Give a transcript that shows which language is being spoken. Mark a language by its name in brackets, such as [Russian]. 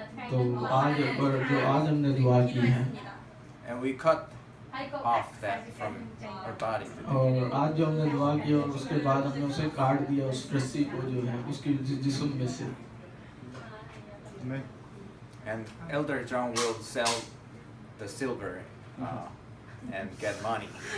[Hindi] तो आज पर जो आज हमने दुआ की है [English] and we cut off that from her body. [Hindi] और आज जो हमने दुआ की और उसके बाद हमने उसे काट दिया उस रस्सी को जो है उसकी जिस्म में से। [English] And Elder John will sell the silver and get money.